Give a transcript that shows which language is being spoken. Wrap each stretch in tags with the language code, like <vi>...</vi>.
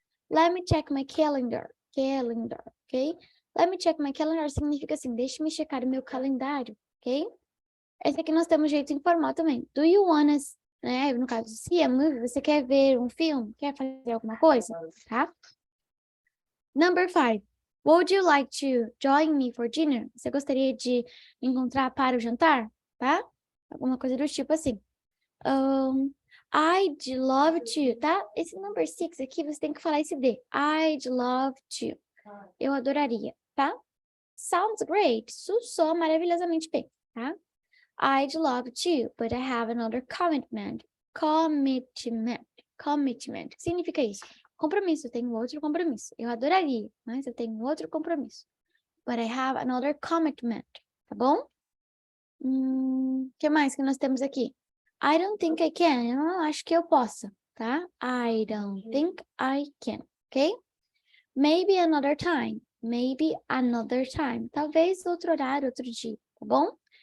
<en>Let me check my calendar. Calendar, ok? Let me check my calendar</en> <pt>significa assim, deixe-me checar o meu calendário, ok? Esse aqui nós temos jeito informal também.</pt> <en>Do you wanna,</en> <pt>né? No caso,</pt> <en>see a movie,</en> <pt>você quer ver um filme? Quer fazer alguma coisa? Tá? Number 5.</pt> <en>Would you like to join me for dinner?</en> <pt>Você gostaria de encontrar para o jantar? Tá? Alguma coisa do tipo assim.</pt> <en>I'd love to,</en> <pt>tá? Esse number 6 aqui, você tem que falar esse D.</pt> <en>I'd love to.</en> <pt>Eu adoraria, tá?</pt> <en>Sounds great.</en> <pt>Isso soa maravilhosamente bem, tá?</pt> <en>I'd love to, but I have another commitment.</en> <pt>Commitment. Commitment. O que significa isso? Compromisso. Eu tenho outro compromisso. Eu adoraria, mas eu tenho outro compromisso.</pt> <en>But I have another commitment.</en> <pt>Tá bom? O que mais que nós temos aqui?</pt> <en>I don't think I can.</en> <pt>Eu não acho que eu possa.</pt> <en>tá? I don't think I can, ok? Maybe another time. Maybe another time.</en> <pt>Talvez outro horário, outro dia, tá bom?</pt>